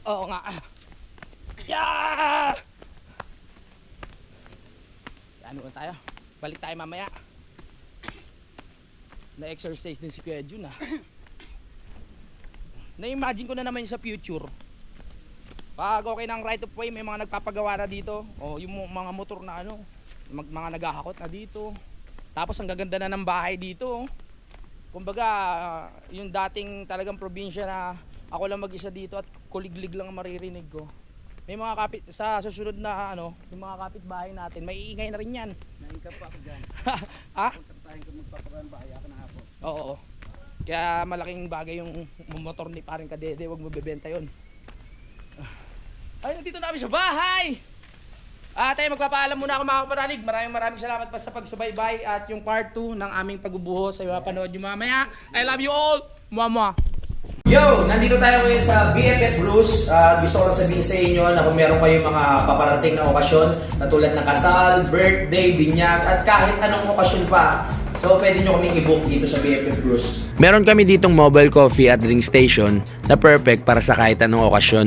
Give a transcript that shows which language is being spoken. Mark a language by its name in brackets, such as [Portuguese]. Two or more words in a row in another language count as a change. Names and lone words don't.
[Filipino] Oo nga. Yeah! Ano na tayo? Balik tayo mamaya. Na-exercise din si Kuya Jun ah. Na-imagine ko na naman yung sa future. Pag okay ng [English] right of way, [Filipino] may mga nagpapagawa na dito. O yung mga motor na ano, mga naghahakot na dito. Tapos ang gaganda na ng bahay dito. Kumbaga, yung dating talagang probinsya na ako lang mag-isa dito at kuliglig lang ang maririnig ko. May mga kapit sa susunod na ano, yung mga kapitbahay natin, may iingay na rin 'yan. Naingkap pa ako dyan. Ha? Kontratahin ko magpapagawa bahay ako ng hapon. Oo. Kaya malaking bagay yung motor ni paring Kadede, wag mo bebenta 'yon. Ay, nandito na kami sa bahay. Tayo magpapaalam muna ako mga kapanalig. Maraming salamat pa sa pagsubaybay at yung [English] part 2 [Filipino] ng aming pagbubuhos sa mapanood nyo mamaya. [English] I love you all. Mama. Yo! [Filipino] Nandito tayo ngayon sa BFF Bruce. Gusto ko lang sabihin sa inyo na kung meron kayong mga paparating na okasyon na tulad ng kasal, birthday, binyag at kahit anong okasyon pa, [English] so pwede [Filipino] nyo kaming i-book dito sa BFF Bruce. Meron kami ditong [English] mobile coffee at drink station [Filipino] na [English] perfect para [Filipino] sa kahit anong okasyon.